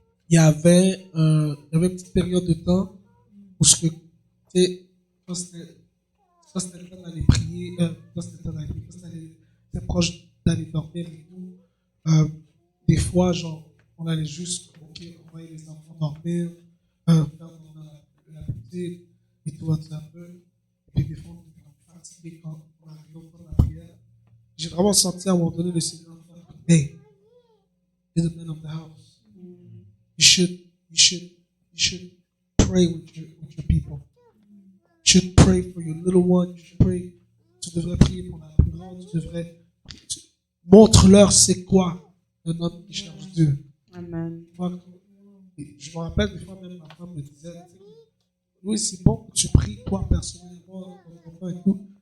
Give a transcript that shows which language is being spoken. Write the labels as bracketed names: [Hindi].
[French] Il y avait une petite période de temps où tu sais, quand c'était le temps d'aller prier, quand c'était le temps d'aller prier, quand c'était proche d'aller dormir et tout, des fois, genre, on allait juste, ok, envoyer les enfants dormir, faire la petite et tout, un peu. Et puis des fois, on était comme fatigué quand on arrivait au temps de la prière. J'ai vraiment senti à un moment donné le Seigneur faire, [English] hey, you're the man of the house. You should pray with your people. You should pray for your little one. You should pray. [French] Tu devrais prier pour la plus grande. Montre-leur c'est quoi un homme qui cherche Dieu. Amen. Je me rappelle des fois même ma femme me disait, oui c'est bon que tu pries toi personnellement, ton enfant et tout.